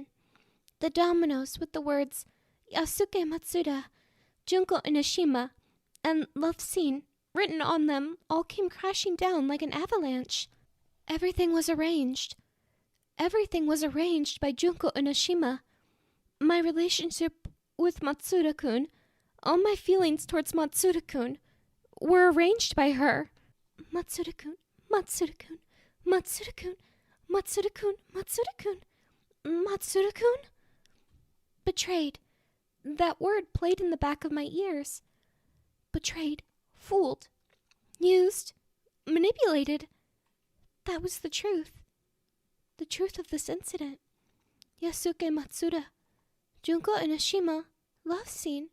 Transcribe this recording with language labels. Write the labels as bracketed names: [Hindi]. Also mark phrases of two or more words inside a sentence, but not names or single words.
[English] The dominoes with the words Yasuke Matsuda, Junko Enoshima, and love scene written on them all came crashing down like an avalanche. Everything was arranged. Everything was arranged by Junko Enoshima. My relationship with Matsuda-kun, all my feelings towards Matsuda-kun, were arranged by her. Matsuda-kun, Matsuda-kun, Matsuda-kun, Matsuda-kun, Matsuda-kun, Matsuda-kun? Betrayed. That word played in the back of my ears. Betrayed, fooled, used, manipulated. That was the truth. The truth of this incident. Yasuke Matsuda, Junko Enoshima, love scene.